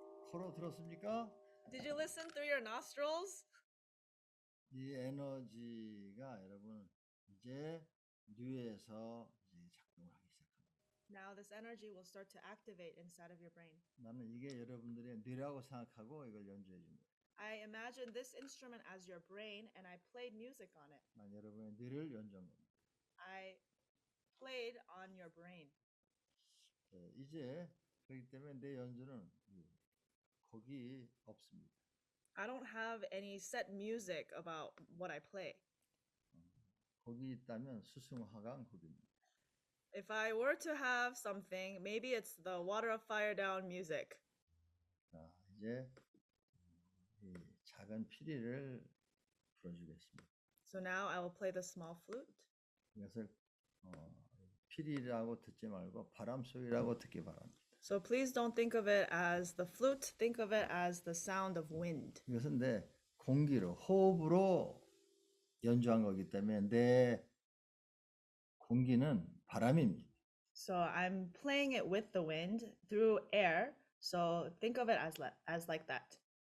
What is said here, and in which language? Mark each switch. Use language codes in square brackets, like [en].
[ko] 코로 들었습니까? [en] Did you listen through your nostrils? [ko] 이 에너지가 여러분 이제 뇌에서 이제 작동을 하기 시작합니다. [en] Now this energy will start to activate inside of your brain. [ko] 나는 이게 여러분들의 뇌라고 생각하고 이걸 연주해 준 거예요. [en] I imagine this instrument as your brain and I played music on it. [ko] 난 여러분의 뇌를 연주한 겁니다. [en] I played on your brain. [ko] 이제 그렇기 때문에 내 연주는 곡이 없습니다. [en] I don't have any set music about what I play. [ko] 곡이 있다면 수승화강 곡입니다. [en] If I were to have something, maybe it's the water up, fire down music. [ko] 자, 이제 이 작은 피리를 불어주겠습니다. [en] So now I will play the small flute. [ko] 이것을 피리라고 듣지 말고 바람 소리라고 듣기 바랍니다. [en] So please don't think of it as the flute, think of it as the sound of wind. [ko] 이것은 내 공기로 호흡으로 연주한 거기 때문에 내 공기는 바람입니다. [en] So I'm playing it with the wind through air. So think of it as like that.